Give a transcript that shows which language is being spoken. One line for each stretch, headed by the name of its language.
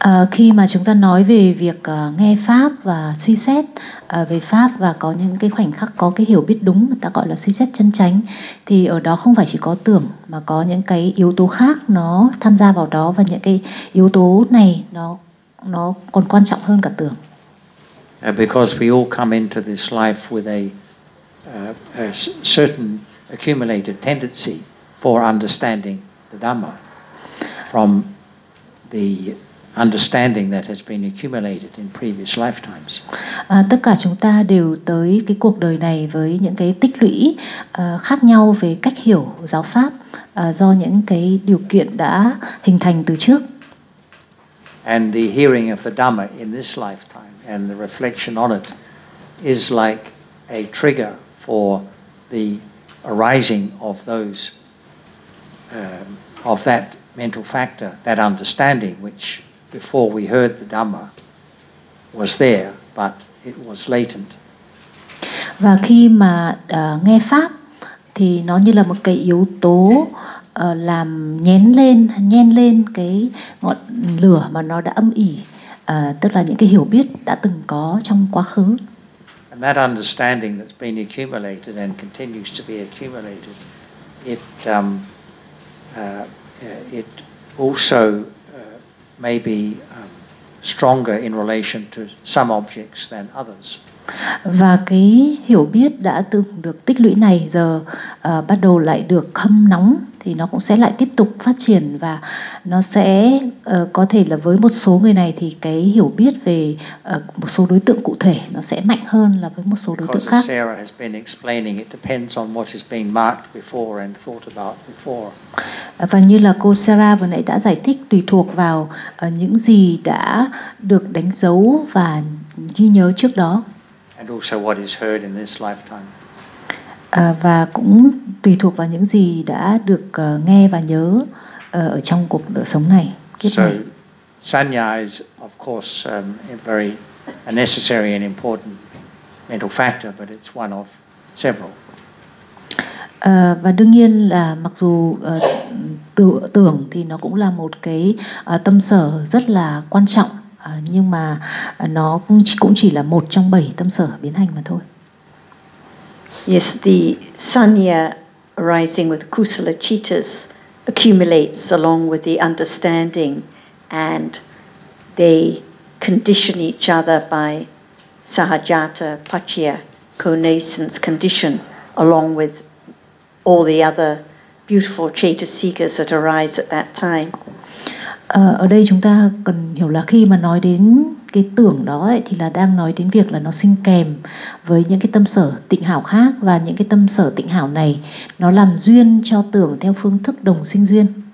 Vietnamese: Khi mà chúng ta nói về việc nghe pháp và suy xét về pháp và có những cái khoảnh khắc có cái hiểu biết đúng, người ta gọi là suy xét chân chánh, thì ở đó không phải chỉ có tưởng mà có những cái yếu tố khác nó tham gia vào đó, và những cái yếu tố này nó còn quan trọng hơn cả tưởng.
English: Because we all come into this life with a certain accumulated tendency for understanding the Dhamma from the understanding that has been accumulated in previous lifetimes.
Vietnamese: Tất cả chúng ta đều tới cái cuộc đời này với những cái tích lũy khác nhau về cách hiểu giáo pháp do những cái điều kiện đã hình thành từ trước.
English: And the hearing of the Dhamma in this lifetime and the reflection on it is like a trigger for the arising of those of that mental factor, that understanding which before we heard the Dhamma was there, but it was latent.
Vietnamese: Và khi mà nghe pháp thì nó như là một cái yếu tố làm nhen lên cái ngọn lửa mà nó đã âm ỉ, tức là những cái hiểu biết đã từng có trong quá khứ.
English: And that understanding that's been accumulated and continues to be accumulated, it also may be stronger in relation to some objects than others.
Vietnamese: Và cái hiểu biết đã từng được tích lũy này giờ bắt đầu lại được hâm nóng, thì nó cũng sẽ lại tiếp tục phát triển, và nó sẽ có thể là với một số người này thì cái hiểu biết về một số đối tượng cụ thể nó sẽ mạnh hơn là với một số đối tượng khác.
English: Sarah has been explaining, it depends on what has been marked before and thought about before.
Vietnamese: Và như là cô Sarah vừa nãy đã giải thích, tùy thuộc vào những gì đã được đánh dấu và ghi nhớ trước đó.
English: And also what is heard in this lifetime.
Vietnamese: Và cũng tùy thuộc vào những gì đã được nghe và nhớ ở trong cuộc đời sống này, kiếp so, này.
English: Sanya is of course a necessary and important mental factor, but it's one of several.
Vietnamese: Và đương nhiên là mặc dù tưởng thì nó cũng là một cái tâm sở rất là quan trọng, nhưng mà nó cũng chỉ là một trong bảy tâm sở biến hành mà thôi.
English: Yes, the sanya arising with kusala cittas accumulates along with the understanding, and they condition each other by sahajata paccaya, connaissance condition, along with all the other beautiful cittasikas that arise at that time.
Vietnamese: Ở đây chúng ta cần hiểu là khi mà nói đến cái tưởng đó ấy, thì là đang nói đến việc là nó sinh kèm với những cái tâm sở tịnh hảo khác, và những cái tâm sở tịnh hảo này nó làm duyên cho tưởng theo phương thức đồng sinh duyên.